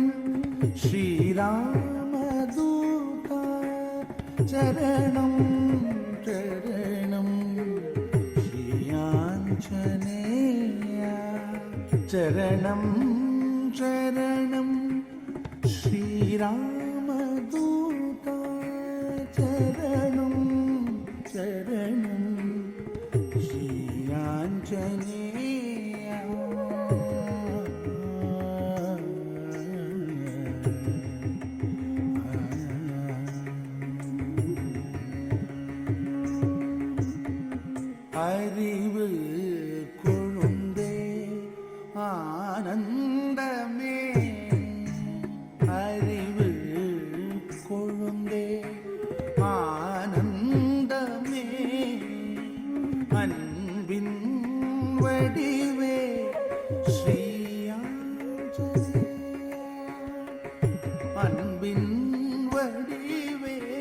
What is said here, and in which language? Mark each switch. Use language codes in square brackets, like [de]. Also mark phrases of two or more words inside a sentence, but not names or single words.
[sa] ശ്രീരാമദൂത ചരണം ചരണം ശ്രീയാഞ്ജനേയ ചരണം ചരണം ശ്രീരാമദൂത ചരണം ചരണം ശ്രീയാഞ്ജനേയ. [ta] அறிவு கொழுந்தே ஆனந்தமே அறிவு கொழுந்தே ஆனந்தமே அன்பின் வடிவே ஸ்ரீயாஞ்சனேய அன்பின் வடிவே